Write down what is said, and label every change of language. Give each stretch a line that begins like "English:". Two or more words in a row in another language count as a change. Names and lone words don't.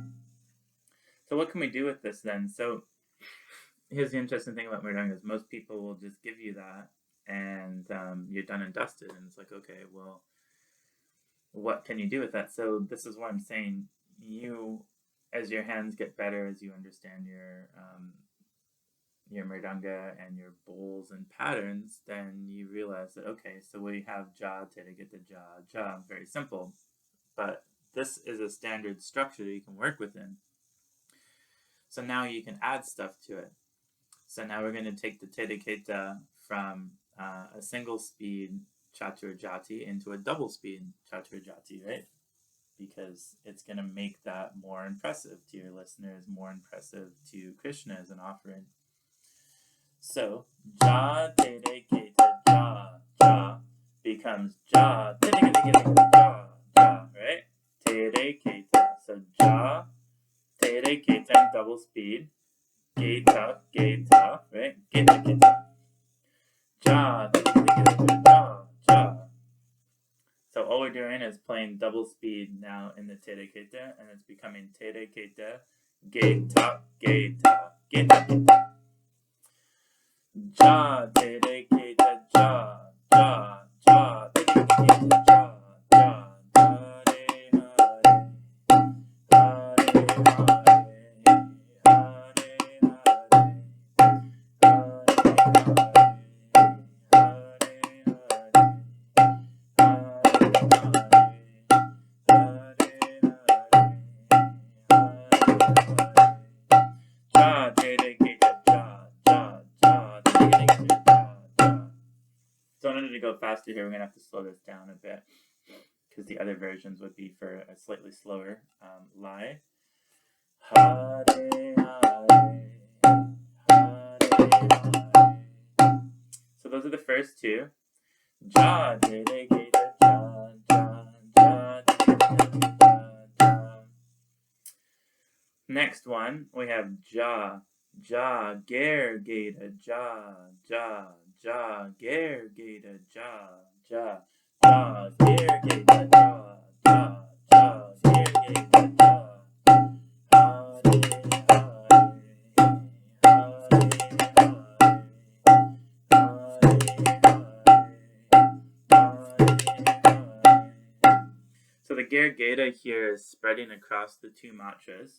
English: So what can we do with this then? So here's the interesting thing about mridanga is most people will just give you that and you're done and dusted, and it's like, okay, well, what can you do with that? So this is what I'm saying. You, as your hands get better, as you understand your mridanga and your bowls and patterns, then you realize that, okay, so we have ja, tereketa, ja, ja, very simple, but this is a standard structure that you can work within. So now you can add stuff to it. So now we're going to take the tereketa from a single speed
Sanskrit: chatur jati
English: into a double speed
Sanskrit: chatur jati,
English: right? Because it's going to make that more impressive to your listeners, more impressive to Krishna as an offering. So, ja, tereketa, ja, ja becomes ja, tereketa, ja, ja, right? Tereketa. So, ja, tereketa in double speed. Geta, geta, right? Getakgeta. Ja, ja, ja. So all we're doing is playing double speed now in the tereketa, and it's becoming tereketa, geta, geta, getakgeta. Ja, tereketa, ja, ja, ja, tereketa, ja, ja,
Sanskrit: Hare Hare, Hare
English: So in order to go faster here, we're going to have to slow this down a bit, because the other versions would be for a slightly slower lie.
Sanskrit: Hare Hare, Hare Hare.
English: So those are the first two. Ja, tereketa, ja, ja, ja, tereketa, ja. Next one, we have ja, ja, ghergedhei, ja, ja, ja, ghergedhei, ja, ja, ja, ghergedhei, ja, ja, ja, ghergedhei, ja. So the ghergedhei here is spreading across the two mantras.